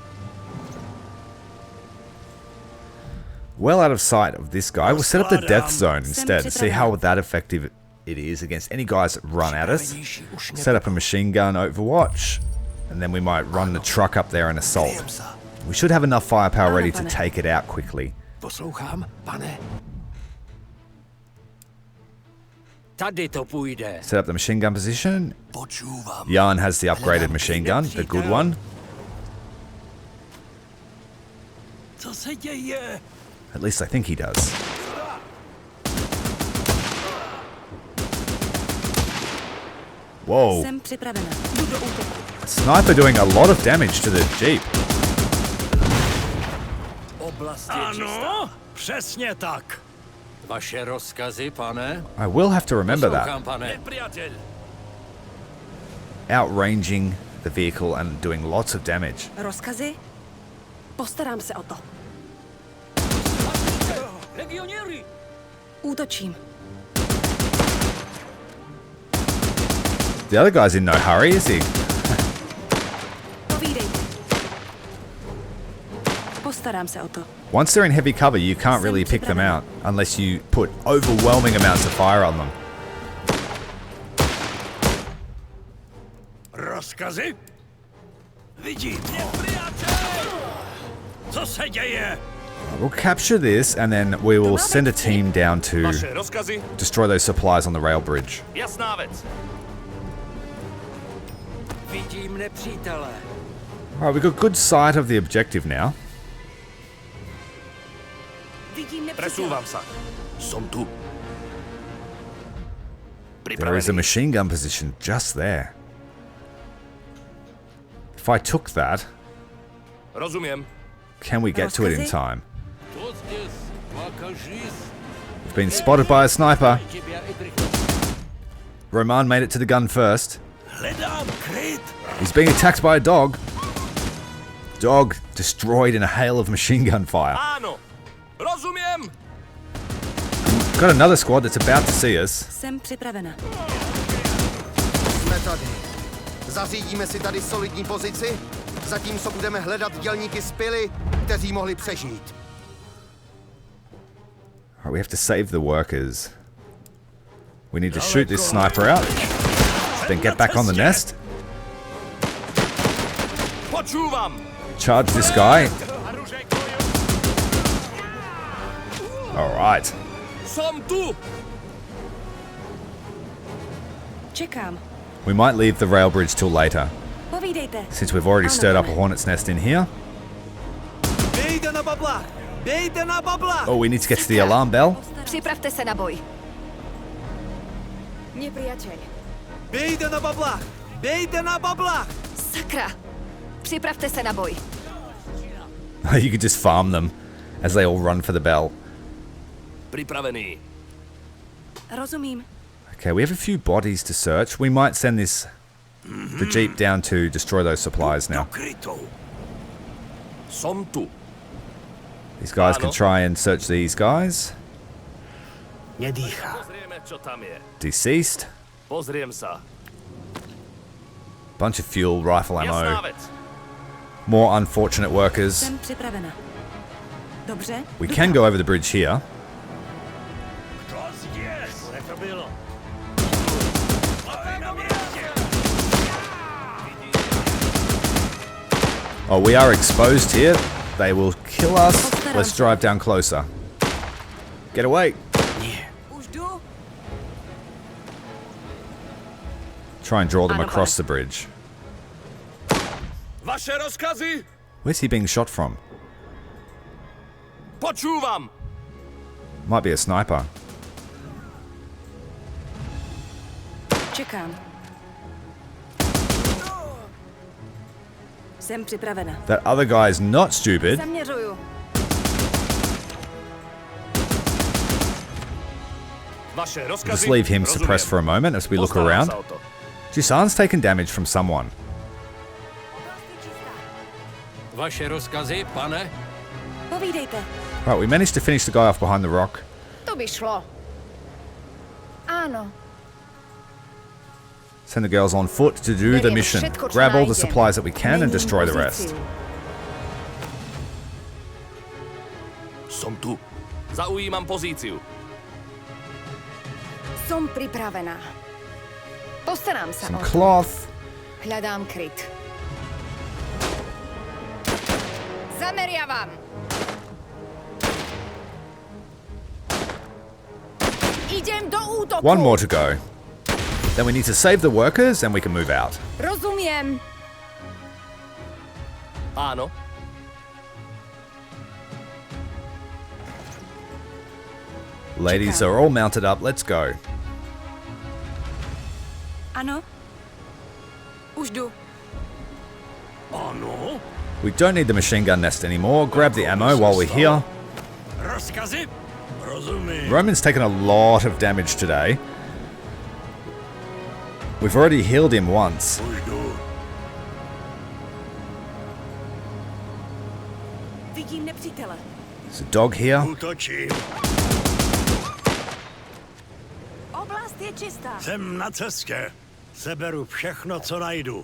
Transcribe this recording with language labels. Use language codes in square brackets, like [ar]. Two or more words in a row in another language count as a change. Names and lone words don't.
[en] Well out of sight of this guy. We'll set up the death zone instead to see how that effective it is against any guys that run at us. Set up a machine gun overwatch, and then we might run the truck up there and assault. We should have enough firepower ready to take it out quickly. [cs] Poslouchám, pane. Tady to půjde. [en] Set up the machine gun position. [sk] Počúvam. [en] Jan has the upgraded machine gun, the good one. [cs] Co se děje? [en] At least I think he does. Whoa. [cs] Jsem připravena. Jdu do útoku. [en] Sniper doing a lot of damage to the Jeep. [cs] Oblast je čistá. Ano, přesně tak. Vaše rozkazy, pane. [en] I will have to remember that. [cs] Poslouchám, pane. Nepriateľ. [en] Outranging the vehicle and doing lots of damage. [cs] Rozkazy? Postarám se o to. Legioněri! Útočím. [en] The other guy's in no hurry, is he? [cs] Povídejte. Postarám se o to. [en] Once they're in heavy cover, you can't really pick them out unless you put overwhelming amounts of fire on them. [cs] Rozkazy? Vidím. Co se děje? [en] We'll capture this and then we will send a team down to [cs] Vaše rozkazy? [en] destroy those supplies on the rail bridge. [sk] Jasná vec. [cs] Vidím nepřítele. [en] Alright, we've got good sight of the objective now. [cs] Vidím nepřítele. [sk] Presúvam sa. Som tu. [en] There is a machine gun position just there. If I took that, [sk] Rozumiem. [en] can we get to it in time? Čo zdесь? Makažís? We've been spotted by a sniper. Roman made it to the gun first. [cs] Hledám kryt. [en] He's being attacked by a dog. Dog destroyed in a hail of machine gun fire. [sk] Áno. Rozumiem. [en] Got another squad that's about to see us. [cs] Jsem připravena. Jsme tady. Zařídíme si tady solidní pozici, zatímco budeme hledat dělníky z pily, kteří mohli přežít. [en] Alright, we have to save the workers. We need to shoot this sniper out, then get back on the nest, [sk] Počúvam. [en] charge this guy. Alright. [sk] Som tu. [cs] Čekám. [en] We might leave the rail bridge till later, [cs] Povídejte. [en] since we've already stirred up a hornet's nest in here. [cs] Bejte na babla! Bejte na babla! [en] Oh, we need to get to the alarm bell. [cs] Připravte se na boj. Nepriateľ. Bejte na babla! Bejte na babla! Sakra. Připravte se na boj. [en] You could just farm them. as they all run for the bell. [cs] Připravený. Rozumím. [en] Okay, we have a few bodies to search. We might send the jeep down to destroy those supplies now. [sk] Som tu. [en] These guys can try and search these guys. [cs] Nedýchá. [sk] Pozrieme, čo tam je. [en] Deceased. [sk] Pozriem sa. [en] Bunch of fuel, rifle [sk] Jasná [en] ammo. [sk] vec. [en] More unfortunate workers. [cs] Jsem připravena. Dobře? [en] We can go over the bridge here. [cs] Jak to bylo? [en] Oh, we are exposed here. They will kill us. Let's drive down closer. Get away. [cs] Už jdu. [en] Try and draw them [cs] Ano, [en] across [cs] pane. [en] the bridge. [cs] Vaše rozkazy? [en] Where's he being shot from? [sk] Počúvam. [en] Might be a sniper. [cs] Čekám. Jsem připravena. [en] That other guy is not stupid. [cs] Zaměřuju. Vaše rozkazy? [en] Just leave him [sk] Rozumiem. [en] suppressed for a moment as we look [sk] Postarám [en] around. [sk] sa o to. [en] Jisan's taken damage from someone. [cs] Vaše rozkazy, pane? Povídejte. [en] Right, we managed to finish the guy off behind the rock. [cs] To by šlo. Ano. [en] Send the girls on foot to do the mission. Grab all the supplies that we can and destroy the rest. [sk] Som tu. Zaujímam pozíciu. [cs] Som připravená. Postarám se [en] Some [cs] o to. [en] cloth. [cs] Hledám kryt. Zameriavam. [sk] Idem do útoku. [en] One more to go. Then we need to save the workers and we can move out. [sk] Rozumiem. Áno. [en] Ladies are all mounted up. Let's go. [cs] Ano. Už jdu. Ano. [en] We don't need the machine gun nest anymore. Grab the ammo while we're here. [cs] Rozkazy? Rozumím. [en] Roman's taken a lot of damage today. We've already healed him once. [cs] Už jdu. Vidím nepřítele. [en] There's a dog here. [cs] Útočím. Oblast je čistá. Jsem na cestě. Seberu všechno, co najdu.